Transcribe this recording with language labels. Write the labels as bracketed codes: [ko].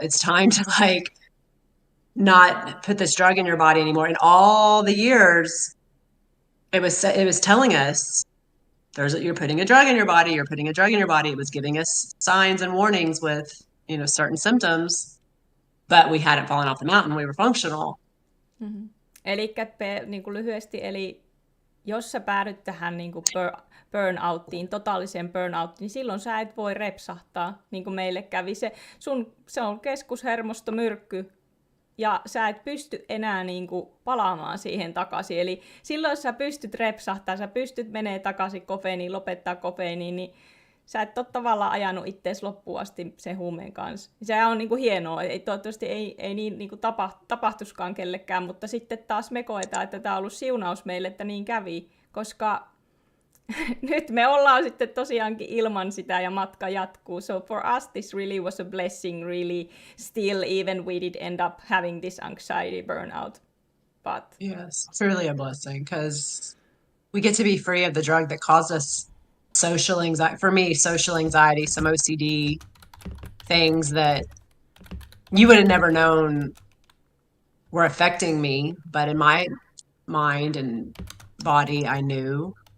[en] It's time to like not put this drug in your body anymore. And all the years, it was telling us you're putting a drug in your body. You're putting a drug in your body. It was giving us signs and warnings with certain symptoms. But we hadn't fallen off the mountain. We were functional. Mm-hmm. [fi] Eli niin kuin lyhyesti, eli jos sä päädyt tähän niin kuin burnouttiin, totaaliseen burnouttiin, niin silloin sä et voi repsahtaa, niin kuin meille kävi. Se on keskushermostomyrkky, ja sä et pysty enää niin kuin palaamaan siihen takaisin. Eli silloin, jos sä pystyt repsahtaa, sä pystyt menee takaisin kofeiiniin, lopettaa kofeiiniin, niin sä et ole tavallaan ajanut ittees loppuun asti sen huumeen kanssa. Se on niinku hienoa. Toivottavasti ei niin niinku tapahtuskaan kellekään, mutta sitten taas me koetaan, että tämä on ollut siunaus meille, että niin kävi, koska nyt me ollaan sitten tosiaankin ilman sitä ja matka jatkuu. [en] So for us this really was a blessing, really still, even we did end up having this anxiety burnout. But yes, it's really a blessing because we get to be free of the drug that caused us social anxiety. For me, social anxiety, some OCD things that you would have never known were affecting me, but in my mind and body, I knew.